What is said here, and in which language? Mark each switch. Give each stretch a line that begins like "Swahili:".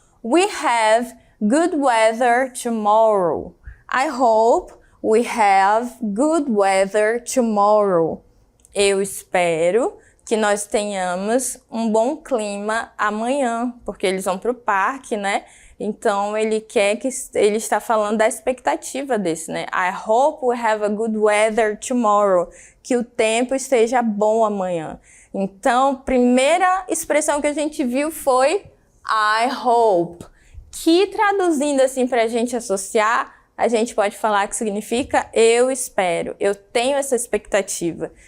English: We have good weather tomorrow. I hope we have good weather tomorrow.
Portuguese: Eu espero que nós tenhamos um bom clima amanhã, porque eles vão para o parque, né? Então, ele está falando da expectativa desse, né?
English: I hope we have a good weather tomorrow.
Portuguese: Que o tempo esteja bom amanhã. Então, primeira expressão que a gente viu foi I hope. Que traduzindo assim para a gente associar, a gente pode falar que significa eu espero, eu tenho essa expectativa.